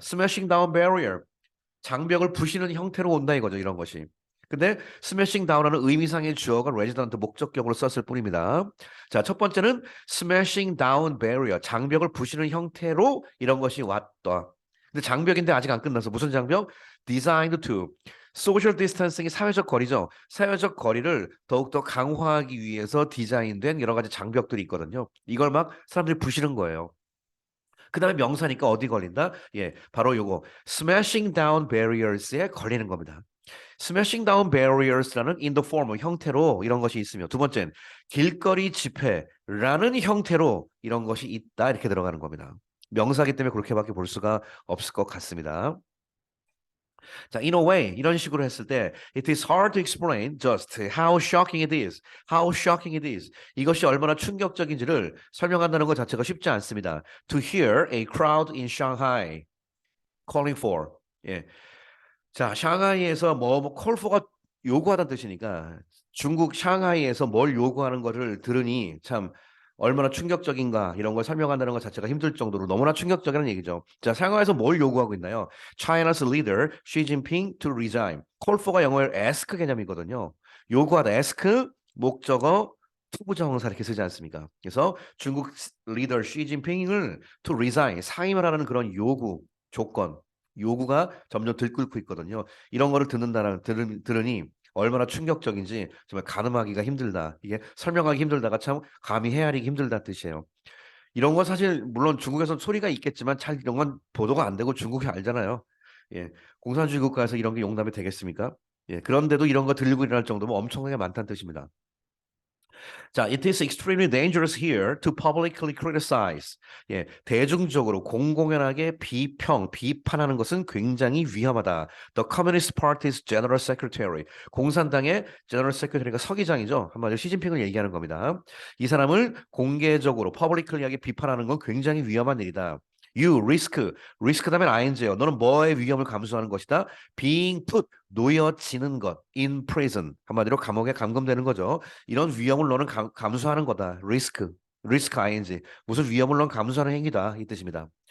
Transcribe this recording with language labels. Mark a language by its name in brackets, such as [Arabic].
[English] smashing down barrier [Korean] 장벽을 부시는 형태로 온다 이거죠. 이런 것이. 근데 [English] smashing down [Korean] 하는 의미상의 주어가 resident 목적격으로 썼을 뿐입니다. 자, 첫 번째는 [English] smashing down barrier [Korean] 장벽을 부시는 형태로 이런 것이 왔다. 근데 장벽인데 아직 안 끝났어. 무슨 장벽? [English] designed to social distancing [Korean] 이 사회적 거리죠. 사회적 거리를 더욱더 강화하기 위해서 디자인된 여러 가지 장벽들이 있거든요. 이걸 막 사람들이 부시는 거예요. 그 다음에 명사니까 어디 걸린다? 예, 바로 요거 [English] smashing down barriers [Korean] 에 걸리는 겁니다. [English] smashing down barriers [Korean] 라는 [English] in the form [Korean] 형태로 이런 것이 있으며 두 번째는 길거리 집회라는 형태로 이런 것이 있다 이렇게 들어가는 겁니다. 명사기 때문에 그렇게밖에 볼 수가 없을 것 같습니다. [English] 자, in a way [Korean] 이런 식으로 했을 때 [English] it is hard to explain just how shocking it is. How shocking it is. [Korean] 이것이 얼마나 충격적인지를 설명한다는 것 자체가 쉽지 않습니다. [English] To hear a crowd in Shanghai calling for. [Korean] 예. 자, 샹하이에서 뭐 [English] call for [Korean] 가 요구하다는 뜻이니까 중국 샹하이에서 뭘 요구하는 거를 들으니 참 얼마나 충격적인가 이런 걸 설명한다는 것 자체가 힘들 정도로 너무나 충격적이라는 얘기죠. 자, 샹하이에서 뭘 요구하고 있나요? [English] China's leader Xi Jinping to resign. call for [Korean] 가 영어로 ask 개념이거든요. 요구하다 ask 목적어 투부정사 이렇게 쓰지 않습니까? 그래서 중국 리더 시진핑을 [English] to resign [Korean] 사임을 하라는 그런 요구 조건 요구가 점점 들끓고 있거든요. 이런 거를 들으니 얼마나 충격적인지 정말 가늠하기가 힘들다. 이게 설명하기 힘들다가 참 감히 헤아리기 힘들다 뜻이에요. 이런 건 사실 물론 중국에서 소리가 있겠지만 잘 이런 건 보도가 안 되고 중국이 알잖아요. 예, 공산주의 국가에서 이런 게 용납이 되겠습니까? 예, 그런데도 이런 거 들리고 일어날 정도면 엄청나게 많다는 뜻입니다. [English] 자, it is extremely dangerous here to publicly criticize. [Korean] 예, 대중적으로 공공연하게 비판하는 것은 굉장히 위험하다. [English] The Communist Party's General Secretary. [Korean] 공산당의 [English] General Secretary [Korean] 가 서기장이죠. 한마디로 시진핑을 얘기하는 겁니다. 이 사람을 공개적으로 publicly하게 비판하는 건 굉장히 위험한 일이다. [English] You risk [Korean] 다음에 ing예요. 너는 뭐의 위험을 감수하는 것이다? [English] Being put [Korean] 놓여지는 것 [English] in prison [Korean] 한마디로 감옥에 감금되는 거죠. 이런 위험을 너는 감수하는 거다. risk ing 무슨 위험을 넌 감수하는 행위다 이 뜻입니다.